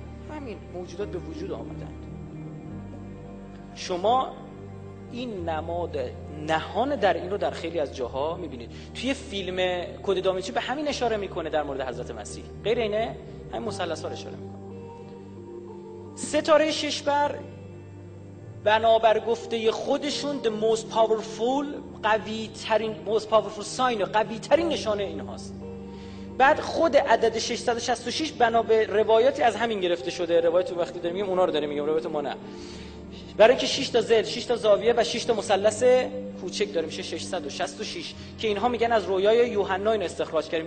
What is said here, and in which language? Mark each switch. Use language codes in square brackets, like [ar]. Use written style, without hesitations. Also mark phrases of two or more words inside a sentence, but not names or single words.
[fa] همین موجودات به وجود آمدند. شما این نماد نهان در این رو در خیلی از جاها میبینید. توی فیلم کد داوینچی به همین اشاره میکنه در مورد حضرت مسیح. غیر اینه همین مثلث ها اشاره میکنه. ستاره ششبر بنابر گفته خودشون [en] the most powerful، [fa] قوی ترین [en] most powerful sign، [fa] قوی ترین نشانه اینهاست. بعد خود عدد 666 بنا به روایاتی از همین گرفته شده. روایت وقتی داریم میگیم اونا رو داریم میگیم، روایت ما نه. برای اینکه 6 تا ضلع، 6 تا زاویه و 6 تا مثلث کوچک داریم، میشه 666 که اینها میگن از رویای یوحنا اینو استخراج کردیم.